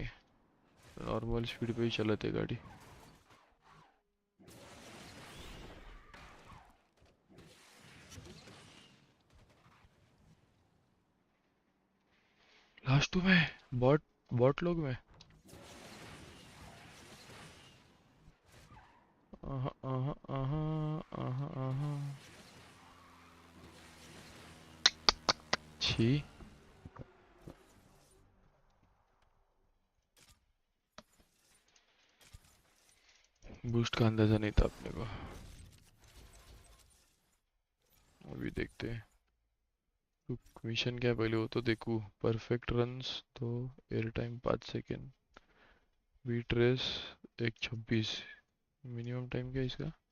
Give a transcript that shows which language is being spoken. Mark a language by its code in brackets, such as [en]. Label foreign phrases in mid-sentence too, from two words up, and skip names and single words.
[en] normal speed [hi] पे ही चलाते गाड़ी। [en] last two [hi] में बॉट बॉट लोग में आहा आहा आहा आहा आहा। छी बूस्ट का अंदाजा नहीं था अपने को। अभी देखते हैं मिशन क्या है पहले वो तो देखूं। [en] perfect runs तो air time 5 second। beat race 1:26. minimum time [hi] क्या है इसका?